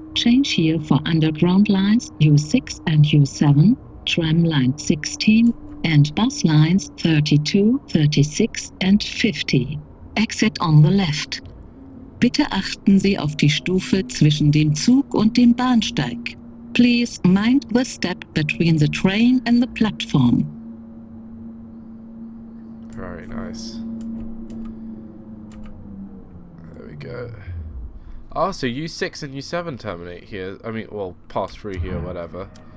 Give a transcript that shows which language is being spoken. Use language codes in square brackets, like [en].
[en] Change here for underground lines U6 and U7, tram line 16, and bus lines 32, 36 and 50. Exit on the left. [de] Bitte achten Sie auf die Stufe zwischen dem Zug und dem Bahnsteig. [en] Please mind the step between the train and the platform. Very nice. There we go. Oh, so U6 and U7 terminate here. I mean, well, pass through here, whatever.